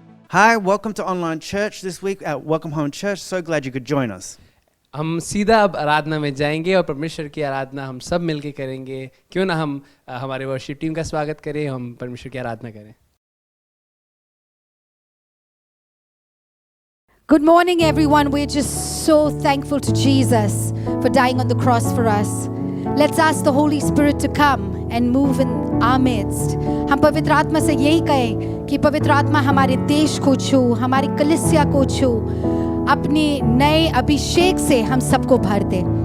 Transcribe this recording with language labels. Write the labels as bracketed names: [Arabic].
[English] Hi, welcome to Online Church this week at Welcome Home Church. So glad you could join us. [Hindi] हम सीधा अब आराधना में जाएंगे और परमेश्वर की आराधना हम सब मिलके करेंगे। क्यों ना हम हमारे वर्शिप टीम का स्वागत करें, हम परमेश्वर की आराधना करें। [English] Good morning, everyone. We're just so thankful to Jesus for dying on the cross for us. Let's ask the Holy Spirit to come and move in our midst. [Hindi] हम पवित्र आत्मा से यही कहें कि पवित्र आत्मा हमारे देश को छू, हमारी कलीसिया को छू, अपने नए अभिषेक से हम सबको भर दे.